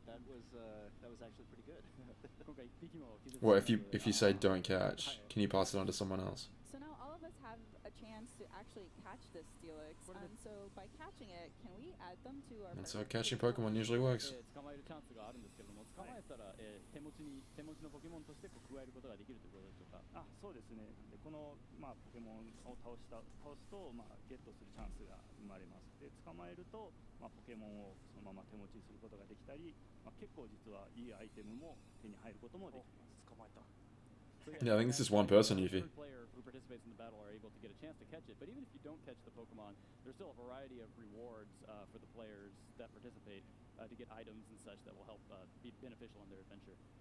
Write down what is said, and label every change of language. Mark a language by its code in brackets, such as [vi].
[en] That was actually pretty good. Well, if you say don't catch, can you pass it on to someone else? So now all of us have a chance to actually catch this Steelix, and so by catching it, can we add them to our... That's how catching Pokemon usually works. [ja] 捕まえるチャンスがあるんですけども、捕まえたら、手持ちのポケモンとして加えることができるということでしょうか。そうですね。でこのポケモンを倒すとゲットするチャンスが生まれます。で捕まえるとポケモンをそのまま手持ちにすることができたり、結構実はいいアイテムも手に入ることもできます。捕まえた。 [en] Yeah, I think this is one person, Yuffie. Player who participates in the battle are able to get a chance to catch it, but even if you don't catch the Pokemon, there's still a variety of rewards for the players that participate to get items and such that will help be beneficial in their adventure.